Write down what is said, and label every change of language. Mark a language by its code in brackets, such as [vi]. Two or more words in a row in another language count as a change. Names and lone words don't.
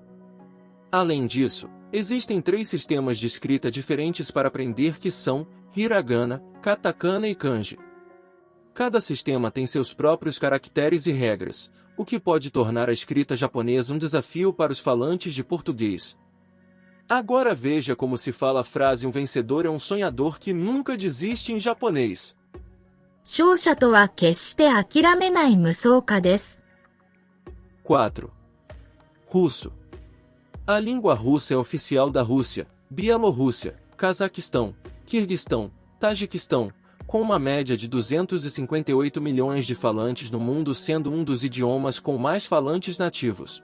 [pt] Além disso, existem 3 sistemas de escrita diferentes para aprender que são hiragana, katakana e kanji. Cada sistema tem seus próprios caracteres e regras, o que pode tornar a escrita japonesa um desafio para os falantes de português. Agora veja como se fala a frase "um vencedor é um sonhador que nunca desiste" em japonês. [ja] 勝者とは決して諦めない無双家です。 [pt] 4. Russo. A língua russa é oficial da Rússia, Bielorrússia, Cazaquistão, Quirguistão, Tajiquistão, com uma média de 258 milhões de falantes no mundo, sendo um dos idiomas com mais falantes nativos.